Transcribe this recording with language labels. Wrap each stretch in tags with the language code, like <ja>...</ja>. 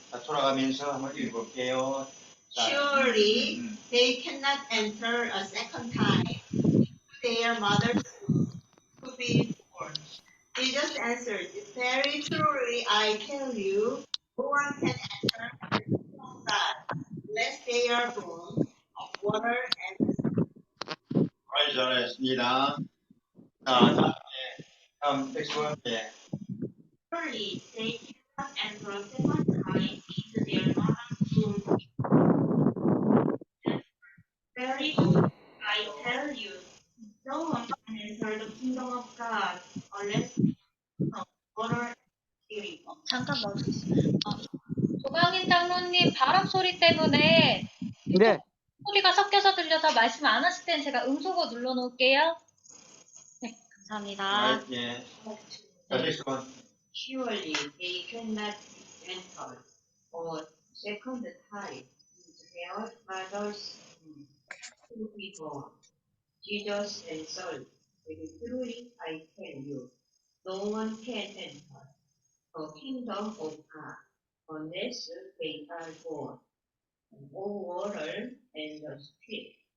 <ko>자, 돌아가면서 한번 읽어볼게요. 자,</ko> <en>Surely they cannot enter a second time their mother's womb to be born. Jesus answered, very truly I tell you, no one can enter the kingdom of God unless they are born of water and</en> <ko>잘했습니다. 자, 다음 넥스트 원. 예.</ko> <en>surely they cannot enter a second time into their mother's womb. Very truly I tell you, no one can enter the kingdom of God unless of water and spirit.</en> <ko>잠깐 멈추세요. 조광인 장로님 바람 소리 때문에 네. 소리가 섞여서 들려서 말씀 안 하실 땐 제가 음소거 눌러놓을게요. 네, 감사합니다. 예. 자, 넥스트 원.</ko> <en>Surely they cannot enter a second time into their mother's womb to be born. Jesus answered, very truly I tell you, no one can enter the kingdom of God unless they are born of water and the Spirit.</en>